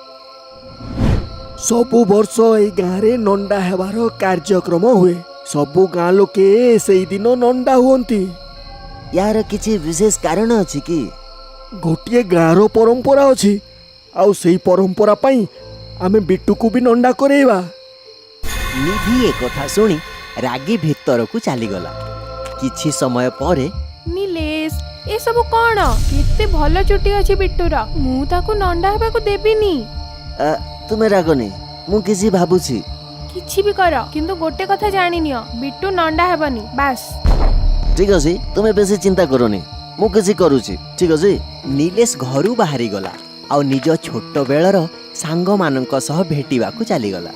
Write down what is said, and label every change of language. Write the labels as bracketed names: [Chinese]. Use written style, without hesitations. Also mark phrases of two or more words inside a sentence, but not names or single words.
[Odia] ସବୁ ବର୍ଷ ଏ ଗାଁରେ ନଣ୍ଡା ହେବାର କାର୍ଯ୍ୟକ୍ରମ ହୁଏ ସବୁ ଗାଁ ଲୋକେ ସେହି ଦିନ ନଣ୍ଡା ହୁଅନ୍ତି। ଯାର କିଛି ବିଶେଷ କାରଣ ଅଛି କି? ଗୋଟିଏ ଗାଁର ପରମ୍ପରା ଅଛି ଆଉ ସେହି ପରମ୍ପରା ପାଇଁ ଆମେ ବିଟ୍ଟୁ କୁ ଭି ନଣ୍ଡା କରେଇବା। ନିଧି ଏକ କଥା ଶୁଣି ରାଗି ଭିତର କୁ ଚାଲି ଗଲା। କିଛି ସମୟ ପରେ ନୀଲେଶ ଏ ସବୁ କଣ କେତେ ଏତେ ଭଲ ଚୁଟି ଅଛି ବିଟ୍ଟୁର, ମୁଁ ତାକୁ ନଣ୍ଡା ହେବାକୁ ଦେବିନି। ତୁମେ ରାଗନି, ମୁଁ କିଛି ଭାବୁଛି। କିଛି ବି କର, କିନ୍ତୁ ଗୋଟେ କଥା ଜାଣିନିଅ, ବିଟ୍ଟୁ ନଣ୍ଡା ହେବନି ବାସ୍। ଠିକ ଅଛି, ତୁମେ ବେଶୀ ଚିନ୍ତା କରନି, ମୁଁ କିଛି କରୁଛି। ଠିକ ଅଛି। ନିଲେଶ ଘରୁ ବାହାରି ଗଲା ଆଉ ନିଜ ଛୋଟ ବେଳର ସାଙ୍ଗମାନଙ୍କ ସହ ଭେଟିବାକୁ ଚାଲିଗଲା।